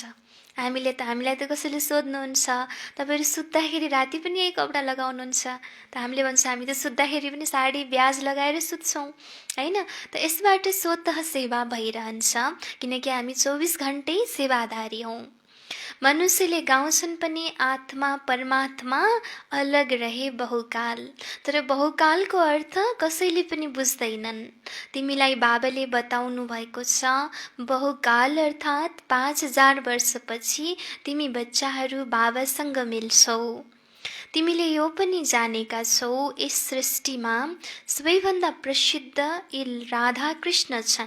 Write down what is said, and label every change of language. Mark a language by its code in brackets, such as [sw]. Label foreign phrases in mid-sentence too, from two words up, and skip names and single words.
[ne] हामीलाई त कसैले सोध्नुहुन्छ, तपाईँहरू सुत्दाखेरि राति पनि यही कपडा लगाउनुहुन्छ? त हामीले भन्छ हामी त सुत्दाखेरि पनि साडी ब्याज लगाएर सुत्छौँ होइन। त यसबाट स्वतः सेवा भइरहन्छ, किनकि हामी 24 घन्टै सेवाधारी हौँ। मनुष्यले गाउँछन् पनि [hi] आत्मा परमात्मा अलग रहे बहुकाल, [ne] तर बहुकालको अर्थ कसैले पनि बुझ्दैनन्। तिमीलाई बाबाले बताउनु भएको छ, बहुकाल अर्थात् 5000 वर्षपछि तिमी बच्चाहरू बाबासँग मिल्छौ। तिमीले यो पनि जानेका छौ, यस सृष्टिमा सबैभन्दा प्रसिद्ध यी राधा कृष्ण छन्।